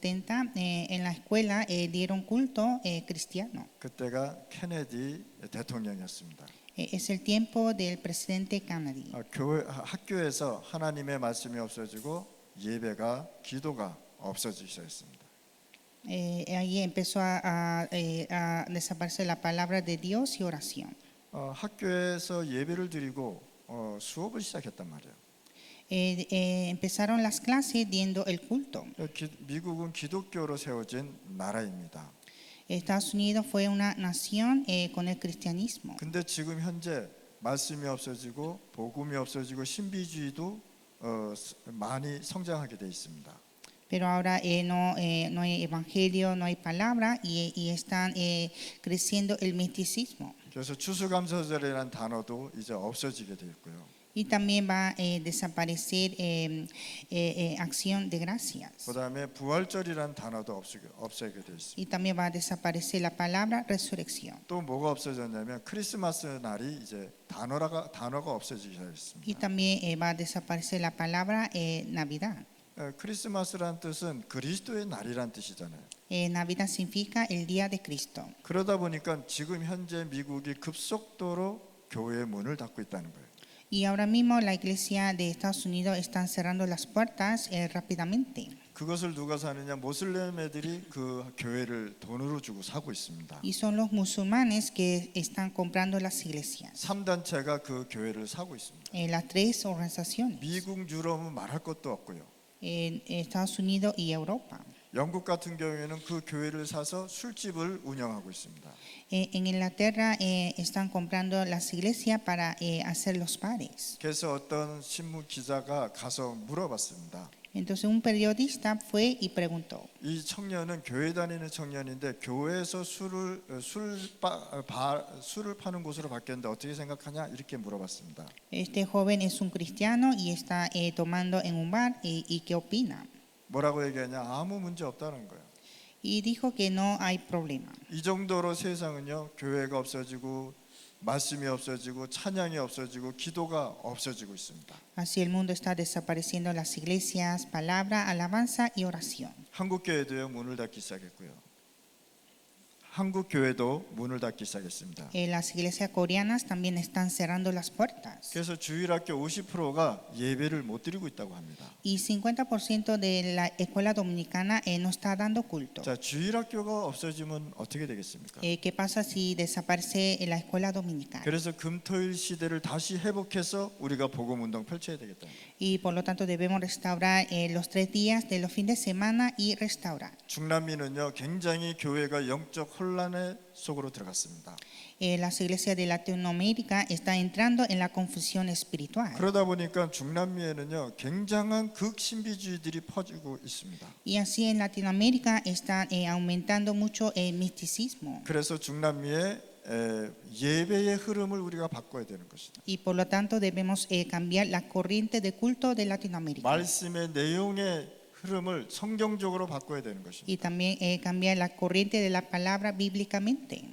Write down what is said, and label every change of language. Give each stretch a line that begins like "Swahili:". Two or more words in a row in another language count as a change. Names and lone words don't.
Spanish: 70, en la escuela dieron culto cristiano.
Korean: 그때가 케네디 대통령이었습니다.
Spanish: Es el tiempo del presidente Kennedy.
Korean: 학교에서 하나님의 말씀이 없어지고 예배가 기도가 없어지기 시작했습니다.
Spanish: Ahí empezó a desaparecer la palabra de Dios y oración.
Korean: 학교에서 예배를 드리고 수업을 시작했단 말이에요.
Spanish: Empezaron las clases dando el culto.
Korean: 미국은 기독교로 세워진 나라입니다.
Spanish: Estados Unidos fue una nación con el cristianismo.
Korean: 근데 지금 현재 말씀이 없어지고 복음이 없어지고 신비주의도 많이 성장하게 돼 있습니다.
Spanish: Pero ahora no hay evangelio, no hay palabra y están creciendo el misticismo.
Korean: 그래서 추수감사절이라는 단어도 이제 없어지게 돼 있고요.
Spanish: Y también va a desaparecer acción de gracias.
Korean: 그다음에 부활절이라는 단어도 없어지게 돼 있습니다.
Spanish: Y también va a desaparecer la palabra resurrección.
Korean: 또 뭐가 없어졌냐면 크리스마스 날이 이제 단어가 없어지기
Spanish: Y
Korean: 시작했습니다.
Spanish: también va a desaparecer la palabra Navidad.
Korean: 크리스마스란 뜻은 그리스도의 날이란 뜻이잖아요.
Spanish: Navidad significa el día de Cristo.
Korean: 그러다 보니까 지금 현재 미국이 급속도로 교회의 문을 닫고 있다는 거예요.
Spanish: Y ahora mismo la iglesia de Estados Unidos están cerrando las puertas rápidamente.
Korean: 그것을 누가 사느냐? 모슬렘 애들이 그 교회를 돈으로 주고 사고 있습니다.
Spanish: Y son los musulmanes que están comprando las iglesias.
Korean: 3단체가 그 교회를 사고 있습니다.
Spanish: Las tres organizaciones.
Korean: 미국, 유럽은 말할 것도 없고요.
Spanish: Estados Unidos y Europa.
Korean: 영국 같은 경우에는 그 교회를 사서 술집을 운영하고 있습니다.
Spanish: En Inglaterra están comprando las iglesias para hacer los bares.
Korean: 그래서 어떤 신문 기자가 가서 물어봤습니다.
Spanish: Entonces un periodista fue y preguntó.
Korean: 이 청년은 교회 다니는 청년인데 교회에서 술을 파는 곳으로 바뀌었는데 어떻게 생각하냐 이렇게 물어봤습니다.
Spanish: Este joven es un cristiano y está tomando en un bar y ¿qué opina?
Korean: 뭐라고 얘기하냐? 아무 문제 없다는 거예요.
Spanish: Y dijo que no hay problema.
Korean: 이 정도로 세상은요 교회가 없어지고 말씀이 없어지고 찬양이 없어지고 기도가 없어지고 있습니다.
Spanish: Así el mundo está desapareciendo las iglesias, palabra, alabanza y oración.
Korean: 한국 교회도요 문을 닫기 시작했고요. 한국 교회도 문을 닫기 시작했습니다.
Spanish: Las iglesias coreanas también están cerrando las puertas.
Korean: 그래서 주일학교 50%가 예배를 못 드리고 있다고 합니다.
Spanish: Y 50% de la escuela dominicana no está dando culto.
Korean: 자, 주일학교가 없어지면 어떻게 되겠습니까?
Spanish: ¿Qué pasa si desaparece la escuela dominicana?
Korean: 그래서 금토일 시대를 다시 회복해서 우리가 복음 운동 펼쳐야 되겠다.
Spanish: Y por lo tanto debemos restaurar los 3 días de los fines de semana y restaurar.
Korean: 중남미는요 굉장히 교회가 영적 혼란의 속으로 들어갔습니다.
Spanish: Las iglesias de Latinoamérica están entrando en la confusión espiritual.
Korean: 그러다 보니까 중남미에는요 굉장한 극신비주의들이 퍼지고 있습니다.
Spanish: Y así en Latinoamérica está aumentando mucho el misticismo.
Korean: 그래서 중남미의 예배의 흐름을 우리가 바꿔야 되는 것이다.
Spanish: Y por lo tanto debemos cambiar la corriente de culto de Latinoamérica.
Korean: 말씀의 내용의 흐름을 성경적으로 바꿔야 되는 것입니다.
Spanish: Y también cambiar la corriente de la palabra bíblicamente.